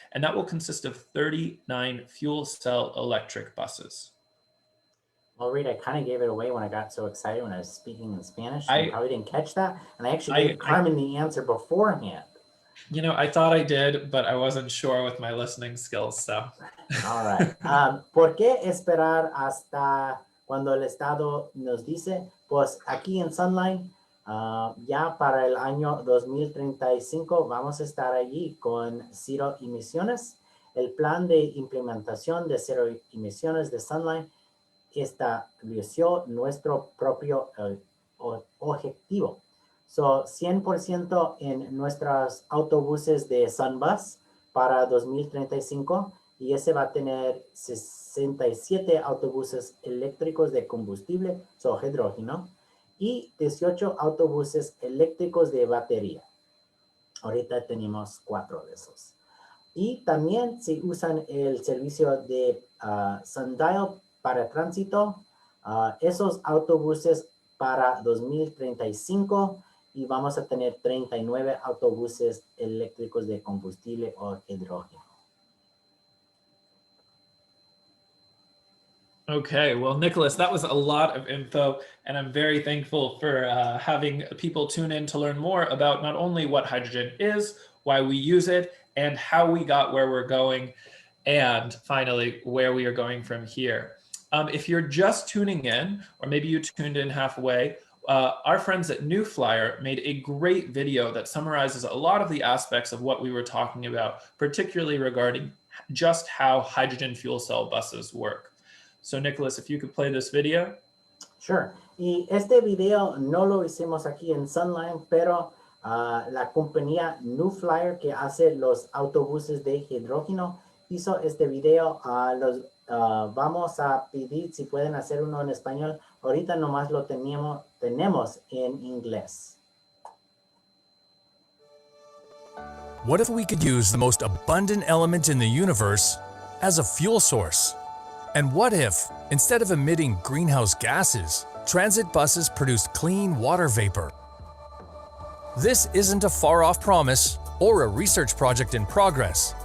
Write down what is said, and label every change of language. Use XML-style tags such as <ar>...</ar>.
<en>And that will consist of 39 fuel cell electric buses. Well, Reed, I kind of gave it away when I got so excited when I was speaking in Spanish. You probably didn't catch that. And I actually gave Carmen the answer beforehand. You know, I thought I did, but I wasn't sure with my listening skills, so. All right.</en> <es>¿Por qué esperar hasta cuando el Estado nos dice? Pues aquí en SunLine, ya para el año 2035 vamos a estar allí con cero emisiones. El plan de implementación de cero emisiones de SunLine estableció nuestro propio objetivo. So, 100% en nuestros autobuses de SunBus para 2035 y ese va a tener 67 autobuses eléctricos de combustible, so hidrógeno, y 18 autobuses eléctricos de batería. Ahorita tenemos 4 de esos. Y también si usan el servicio de Sundial para tránsito, esos autobuses para 2035 y vamos a tener 39 autobuses eléctricos de combustible o hidrógeno.</es> <en>Okay, well, Nicholas, that was a lot of info, and I'm very thankful for having people tune in to learn more about not only what hydrogen is, why we use it, and how we got where we're going, and finally, where we are going from here. If you're just tuning in, or maybe you tuned in halfway, our friends at New Flyer made a great video that summarizes a lot of the aspects of what we were talking about, particularly regarding just how hydrogen fuel cell buses work. So Nicholas, if you could play this video. Sure.</en> <es>Y este video no lo hicimos aquí en SunLine, pero la compañía New Flyer que hace los autobuses de hidrógeno hizo este video. Vamos a pedir si pueden hacer uno en español. Ahorita nomás lo tenemos en inglés.</es> <en>What if we could use the most abundant element in the universe as a fuel source? And what if, instead of emitting greenhouse gases, transit buses produced clean water vapor? This isn't a far-off promise or a research project in progress.</en>